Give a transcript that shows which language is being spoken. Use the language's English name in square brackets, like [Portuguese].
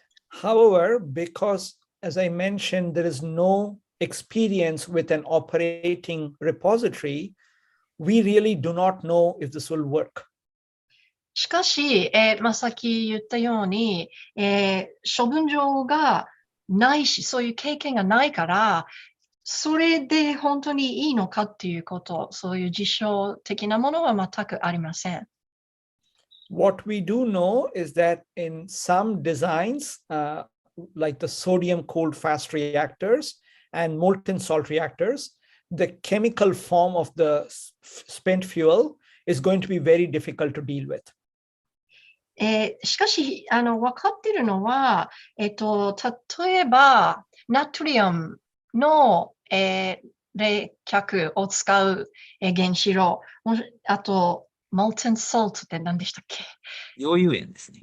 [English] However, because, as I mentioned, there is no experience with an operating repository, we really do not know if this will work. [Japanese] しかし、さっき言ったように、処分場がないし、そういう経験がないから、それで本当にいいのかっていうこと、そういう実証的なものは全くありません。 [English] What we do know is that in some designs, like the sodium-cooled fast reactors and molten salt reactors, the chemical form of the spent fuel is going to be very difficult to deal with. [Japanese] しかし、分かっているのは、例えば、ナトリウムの、冷却を使う、原子炉、あと、molten salt って何でしたっけ？溶融塩ですね。